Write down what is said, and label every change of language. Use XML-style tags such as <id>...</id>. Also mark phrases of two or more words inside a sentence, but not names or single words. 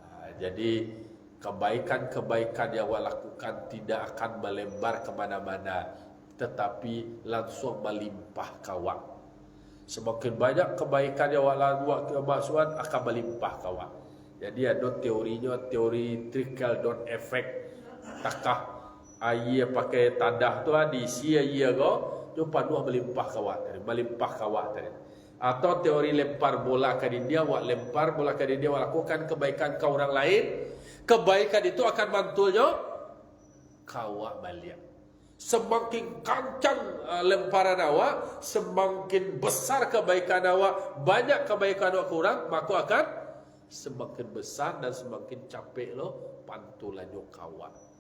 <id>Jadi Kebaikan-kebaikan yang awak lakukan tidak akan melebar kemana-mana, tetapi langsung melimpah kawak. Semakin banyak kebaikan yang awak lakukan kemasukan akan melimpah kawak. Jadi ada teorinya, teori</id> <en>trickle down effect.</en> <min>Takah air pakai tadah tu diisi air go, tu panuh melimpah kawak tadi.</min> <id>Atau teori lempar bola ke dia, awak lempar bola ke dia, awak lakukan kebaikan ke orang lain, kebaikan itu akan mantulnya kawak balik. Semakin kencang lemparan awak, semakin besar kebaikan awak, banyak kebaikan awak kurang, maka akan semakin besar dan semakin capek lo pantulannya kawak.</id>